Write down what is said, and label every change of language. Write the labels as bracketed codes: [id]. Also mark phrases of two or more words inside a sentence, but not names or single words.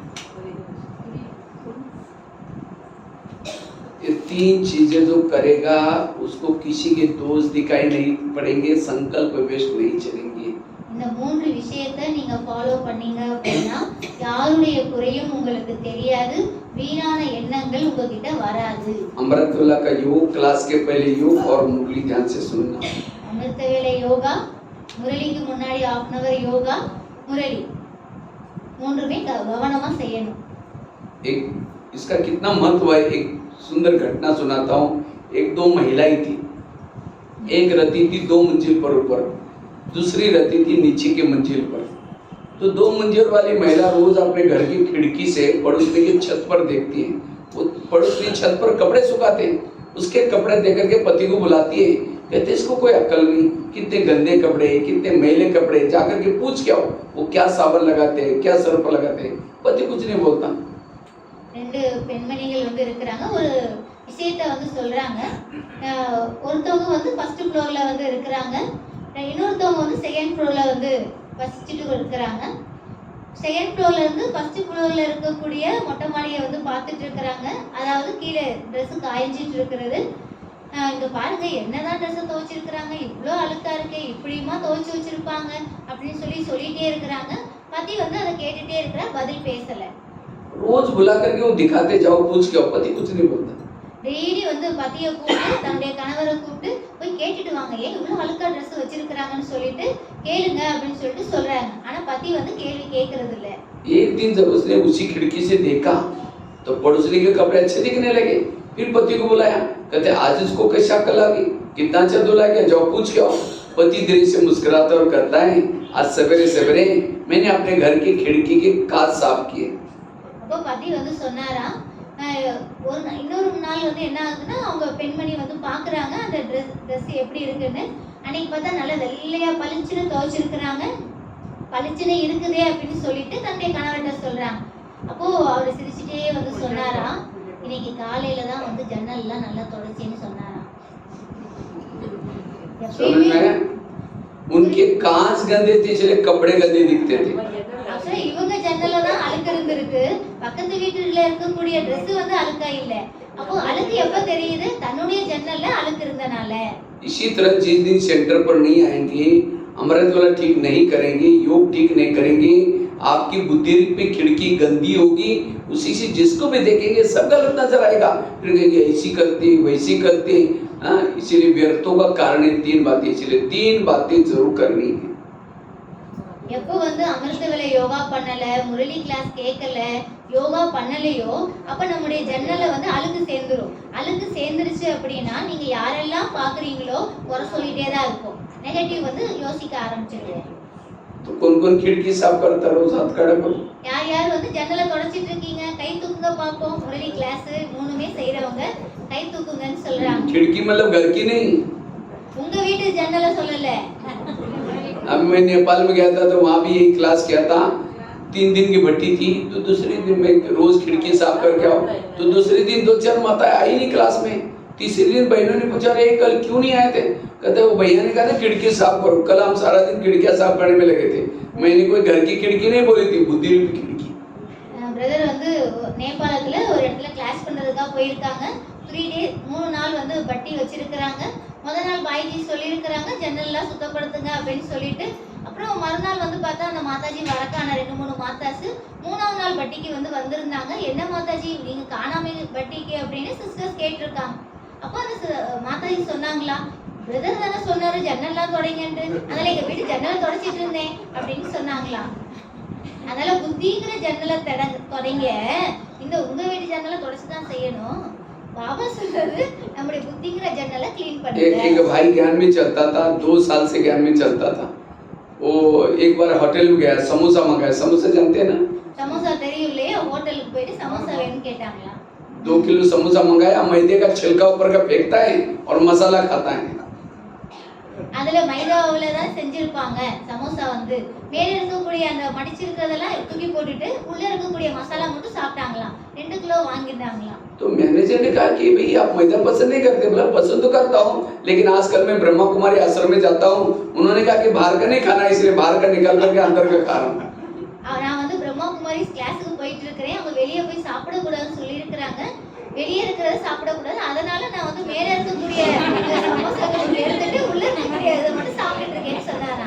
[hi] ये 3 चीजें जो करेगा उसको किसी के दोष दिखाई नहीं पड़ेंगे, संकल्प वेस्ट नहीं चलेंगे। [ta] இந்த 3 விஷயத்தை நீங்க ஃபாலோ பண்ணீங்க அப்படின்னா யாருடைய குறையும் உங்களுக்கு தெரியாது, வீணான எண்ணங்கள் உங்ககிட்ட வராது. [hi] अमृतवेला का योग क्लास के पहले योग और मुरली ध्यान से सुनना। [ta] அமிர்தவேளை யோகா, முரளிக்கு முன்னாடி 1/2 hour யோகா, मुरली 3 गवनमा செய்யணும். [hi] एक इसका कितना महत्व है, एक सुंदर घटना सुनाता हूँ। 1-2 महिलाएं थी, एक रहती थी 2 मंजिल पर ऊपर, दूसरी रहती थी नीचे के मंजिल पर। तो 2 मंजिल वाली महिला रोज अपने घर की खिड़की से पड़ोसनी की छत पर देखती है। वो पड़ोसनी छत पर कपड़े सुखाते हैं, उसके कपड़े देख के पति को बुलाती है, कहते इसको कोई अक्ल नहीं, कितने गंदे कपड़े, कितने मैले कपड़े, जाकर के पूछ क्या हो, वो क्या साबुन लगाते हैं, क्या सर्फ लगाते हैं। पति कुछ नहीं बोलता। [ta] 2 பெண்மணிகள் வந்து இருக்காங்க, ஒரு விஷயத்தை வந்து சொல்றாங்க. ஒருத்தவங்க வந்து [en] first floorல [ta] வந்து இருக்காங்க, இன்னொருத்தவங்க வந்து [en] second floorல [ta] வந்து வசிச்சிட்டு இருக்காங்க. [en] second floorல [ta] இருந்து [en] first floorல [ta] இருக்கக்கூடிய மொட்டை மாடியை வந்து பார்த்துட்டு இருக்காங்க. அதாவது கீழே ட்ரெஸ் காய்ஞ்சிட்டு இருக்கிறது. இங்க பாருங்க என்னதான் ட்ரெஸ் துவைச்சிருக்கிறாங்க, இவ்வளோ அழுக்கா இருக்கு, இப்படியுமா துவைச்சு வச்சிருப்பாங்க அப்படின்னு சொல்லிட்டே இருக்கிறாங்க. பத்தி வந்து அதை கேட்டுட்டே இருக்கிற, பதில் பேசல. [hi] रोज बुला करके वो दिखाते जाओ, पूछ के आओ, पति कुछ नहीं बोलता। [ta] டெய்லி வந்து பத்திய கூப்பிட்டு தன்னுடைய கணவரை கூப்பிட்டு போய் கேட்டுட்டு வாங்க, ஏன் இவ்வளவு அழுக்கா ட்ரெஸ் வச்சிருக்கிறாங்கன்னு சொல்லிட்டு கேளுங்க அப்படின்னு சொல்லிட்டு சொல்றாங்க. ஆனா பத்தி வந்து கேள்வி கேட்கறது இல்ல. [hi] एक दिन जब उसने उसी खिड़की से देखा तो पड़ोसी के कपड़े अच्छे दिखने लगे। फिर पति को बुलाया, कहते आज इसको कैसा अक्ल आ गई, कितना अच्छा धुला गया, जाओ पूछ के आओ। पति धीरे से मुस्कुराता और कहता है आज सवेरे सवेरे मैंने अपने घर की खिड़की के कांच साफ किए। [ta] அப்போ பத்தி வந்து சொன்னாரா, இன்னொரு நாள் வந்து என்ன ஆகுதுன்னா அவங்க பெண்மணி வந்து பாக்குறாங்க அந்த ட்ரெஸ் எப்படி இருக்குன்னு. அன்னைக்கு பார்த்தா நல்லா வெள்ளையா பளிச்சுன்னு துவைச்சிருக்கிறாங்க. பளிச்சுன்னு இருக்குதே அப்படின்னு சொல்லிட்டு தன்னுடைய கணவர்கிட்ட சொல்றாங்க. அப்போ அவர் சிரிச்சுட்டே வந்து சொன்னாரா, இன்னைக்கு காலையில தான் வந்து ஜன்னல் எல்லாம் நல்லா தொடச்சேன்னு சொன்னாரா. [hi] उनके कांच गंदे थे इसलिए कपड़े गंदे दिखते थे। [ta] இவங்க ஜன்னல்ல தான் அழுக்கு இருந்திருக்கு, பக்கத்து வீட்டுல இருக்கக்கூடிய Dress வந்து அழுக்கா இல்ல. அப்போ அழுக்கு எப்ப தெரியுது, தன்னுடைய ஜன்னல்ல அழுக்கு இருந்தனால. [hi] इसी तरह जिस दिन सेंटर पर नहीं आएंगे, अमृत वाला ठीक नहीं करेंगे, योग ठीक नहीं करेंगे, आपकी बुद्धि पे खिड़की गंदी होगी, उसी से जिसको भी देखेंगे सब गलत नजर आएगा। फिर कहेंगे ऐसी करते वैसी करते। इसीलिए व्यर्थों का कारण है 3 बातें, इसलिए 3 बातें जरूर करनी है। [ta] எப்போ வந்து அமிர்த வேலை யோகா பண்ணல, முரளி கிளாஸ் கேட்கல, யோகா பண்ணலையோ அப்ப நம்முடைய ஜன்னல்ல வந்து அழுக்கு சேர்ந்துரும். அழுக்கு சேர்ந்துருச்சு அப்படின்னா நீங்க யாரெல்லாம் பாக்குறீங்களோ குறை சொல்லிட்டே தான் இருக்கும். நெகட்டிவ் வந்து யோசிக்க ஆரம்பிச்சிருவீங்க. [hi] तो कौन-कौन खिड़की साफ करता है रोज हाथ खड़ा करो। [ta] யார் யார் வந்து ஜன்னலை தொடச்சிட்டு இருக்கீங்க, கை தூக்குங்க பாப்போம். முரளி கிளாஸ் மூணுமே செய்றவங்க கை தூக்குங்கன்னு சொல்றாங்க. [hi] खिड़की मतलब घर की नहीं। [ta] உங்க வீட்டு ஜன்னலை சொல்லல. [hi] अब मैं नेपाल में गया था तो वहाँ भी यही क्लास किया था। 3 दिन की भट्टी थी, तो दूसरे दिन मैं रोज खिड़की साफ करके आओ, तो दूसरे दिन 2-4 माताएं आई नहीं क्लास में। तीसरे दिन बहनों ने पूछा अरे कल क्यों नहीं आए थे, कहते वो भैया ने कहा था खिड़की साफ करो। कल हम सारा दिन खिड़कियां साफ करने में लगे थे। मैंने कोई घर की खिड़की नहीं बोली थी, बुद्धि रूपी खिड़की। [ta] பிரதர் வந்து நேபாளத்துல ஒரு இடத்துல கிளாஸ் பண்றதுக்காக போயிருக்காங்க. 3 டேஸ் 3 நாள் வந்து பட்டி வச்சிருக்காங்க. முதல் நாள் பாய்ஜி சொல்லியிருக்கிறாங்க ஜன்னல்லாம் சுத்தப்படுத்துங்க அப்படின்னு சொல்லிட்டு. அப்புறம் மறுநாள் வந்து பார்த்தா அந்த மாதாஜி வரக்கான 2-3 மாதாஸ் 3ஆவது நாள் பட்டிக்கு வந்து வந்திருந்தாங்க. என்ன மாதாஜி நீங்க காணாம பட்டிக்கு அப்படின்னு சிஸ்டர்ஸ் கேட்டிருக்காங்க. அப்போ அந்த மாதாஜி சொன்னாங்களா, பிரதர் தானே சொன்னாரு ஜன்னல்லாம் தொடங்கன்ட்டு, அதனால எங்க வீட்டு ஜன்னலை தொடச்சிட்டு இருந்தேன் அப்படின்னு சொன்னாங்களா. அதனால புத்திங்கிற ஜன்னலை தொடங்க, இந்த உங்க வீட்டு ஜன்னலை தொடச்சுதான் செய்யணும். बाबा சொல்றது நம்முடைய புத்திங்கிற ஜன்னலை க்ளீன் பண்ணுங்க. [hi] एक भाई ज्ञान में चलता था, 2 साल से ज्ञान में चलता था। वो एक बार होटल में गया, समोसा मंगाया। समोसा जानते हैं ना, [ta] समोसा தெரியும் இல்லையா, ஹோட்டலுக்கு போயிட்டு समोसा வேணும்னு கேட்டாங்களா. [hi] 2 किलो समोसा मंगाया, मैदे का छिलका ऊपर का फेंकता है और मसाला खाता है। [ta] அதுல மைதாவுல தான் செஞ்சிருப்பாங்க சமோசா வந்து. மேல இருக்கக்கூடிய அந்த மடிச்சிருக்கிறதெல்லாம் தூக்கி போட்டுட்டு உள்ள இருக்கக்கூடிய மசாலா மட்டும் சாப்பிட்டாங்களாம். 2 கிலோ வாங்கிட்டாங்களாம். [hi] तो मैनेजर ने कहा कि भाई आप मैदा पसंद नहीं करते? बोला पसंद तो करता हूँ, लेकिन आजकल मैं ब्रह्मा कुमारी आश्रम में जाता हूँ। उन्होंने कहा कि बाहर का नहीं खाना, इसलिए बाहर का निकाल करके अंदर का खा रहा हूँ। [ta] நான் வந்து பிரம்மா குமாரி கிளாஸுக்கு போயிட்டு இருக்கிறேன். அவங்க வெளியே போய் சாப்பிட கூடாதுன்னு சொல்லி இருக்காங்க. வெளியே இருக்கிறத சாப்பிட கூடாது, அதனால நான் வந்து மேல இருக்கக்கூடிய சமோசாக்களை எடுத்துட்டு உள்ள இருக்கக்கூடிய இதை மட்டும் சாப்பிட்டு இருக்கேன்னு சொன்னாராம்.